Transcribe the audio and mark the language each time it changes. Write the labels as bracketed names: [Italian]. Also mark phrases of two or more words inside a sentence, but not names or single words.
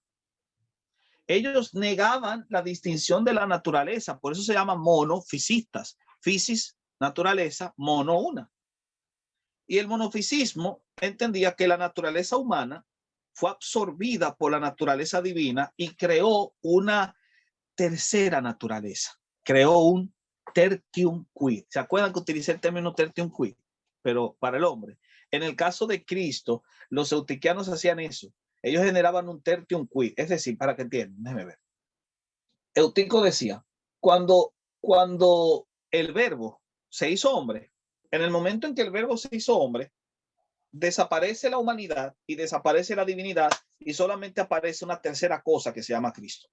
[Spanish] Ellos negaban la distinción de la naturaleza, por eso se llaman monofisistas. Fisis, naturaleza, mono, una. Y el monofisismo entendía que la naturaleza humana fue absorbida por la naturaleza divina y creó una tercera naturaleza. Creó un [Latin] tertium quid. [Spanish] ¿Se acuerdan que utilicé el término [Latin] tertium quid? [Spanish] Pero para el hombre. En el caso de Cristo, los eutiquianos hacían eso. Ellos generaban un [Latin] tertium quid. [Spanish] Es decir, para que entiendan, déjenme ver. Eutico decía, cuando el verbo se hizo hombre, en el momento en que el verbo se hizo hombre, desaparece la humanidad y desaparece la divinidad y solamente aparece una tercera cosa que se llama Cristo.